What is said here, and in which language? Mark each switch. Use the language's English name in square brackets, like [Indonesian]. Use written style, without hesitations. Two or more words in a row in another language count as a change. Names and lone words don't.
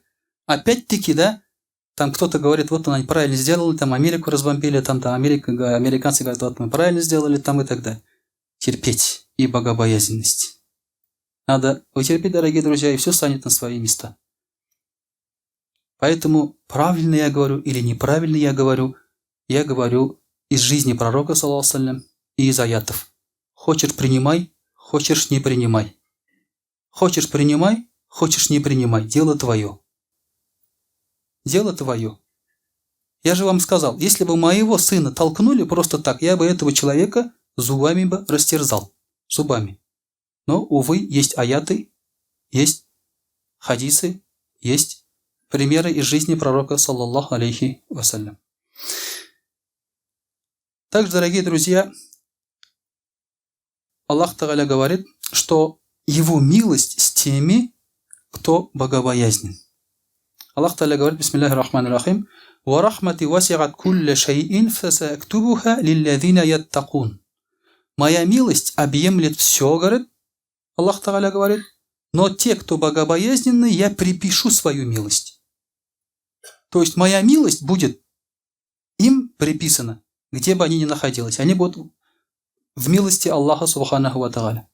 [Russian] Опять-таки, да, там кто-то говорит, вот они правильно сделали, там Америку разбомбили, там американцы говорят, вот мы правильно сделали, там и так далее. Терпеть и богобоязненность. Надо утерпеть, дорогие друзья, и все станет на свои места. Поэтому правильно я говорю или неправильно я говорю из жизни пророка, [Arabic] صلى الله عليه وسلم, [Russian] и из аятов. Хочешь принимай, хочешь не принимай. Хочешь принимай, хочешь не принимай. Дело твое. Дело твое. Я же вам сказал, если бы моего сына толкнули просто так, я бы этого человека зубами бы растерзал. Зубами. Но, увы, есть аяты, есть хадисы, есть примеры из жизни пророка, [Arabic] صلى الله عليه وسلم. [Russian] Также, дорогие друзья, Аллах Тааля говорит, что Его милость с теми, кто богобоязнен. Аллах Тааля говорит, [Arabic] بسم الله الرحمن الرحيم ورحمتي وسعت كل شيء فسأكتبها للذين يتقون». [Russian] Моя милость объемлет все, говорит, Аллах Тааля говорит, но те, кто богобоязненны, я припишу свою милость. То есть моя милость будет им приписана, где бы они ни находились. Они будут в милости Аллаха [Arabic] سبحانه وتعالى.